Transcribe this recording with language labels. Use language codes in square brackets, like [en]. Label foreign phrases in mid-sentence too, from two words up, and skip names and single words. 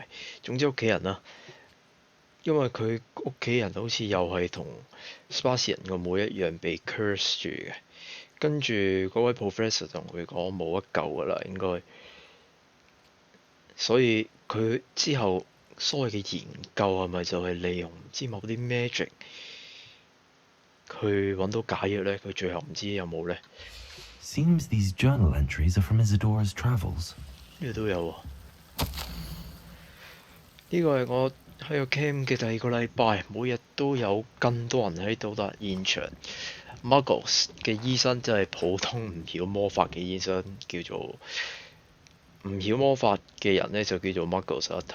[yue] 總之屋企人啦，因為佢屋企人好似又係同 Sebastian 個妹一樣被 curse 住嘅，跟住嗰位 professor 同佢講冇得救㗎啦，應該，所以佢之後所謂嘅研究係咪就係利用唔知某啲 magic？佢揾到解藥咧，佢最後唔知有冇咧。 [en] Seems these journal entries are from Isadora's travels. [yue] 呢度都有喎。呢個係我喺個 camp 嘅第二個禮拜，每日都有更多人喺到達現場。Muggles 嘅醫生即係普通唔曉魔法嘅醫生，叫做唔曉魔法嘅人咧就叫做 Muggles 啊。